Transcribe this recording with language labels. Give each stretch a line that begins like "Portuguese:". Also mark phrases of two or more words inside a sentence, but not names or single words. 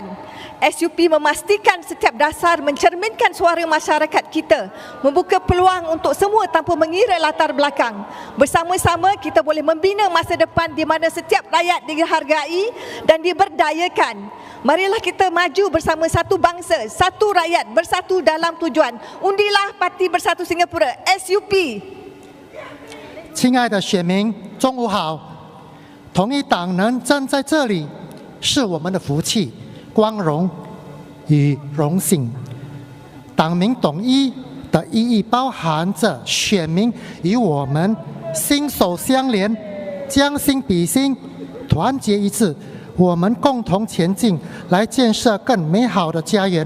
Malay: SUP memastikan setiap dasar mencerminkan suara masyarakat kita, membuka peluang untuk semua tanpa mengira latar belakang. Bersama-sama kita boleh membina masa depan di mana setiap rakyat dihargai dan diberdayakan. Marilah kita maju bersama satu bangsa, satu rakyat, bersatu dalam tujuan. Undilah Parti Bersatu Singapura, SUP.
Chinese: 亲爱的选民，中午好！同一党能站在这里，是我们的福气、光荣与荣幸。党民统一的意义包含着选民与我们心手相连，将心比心，团结一致，我们共同前进，来建设更美好的家园。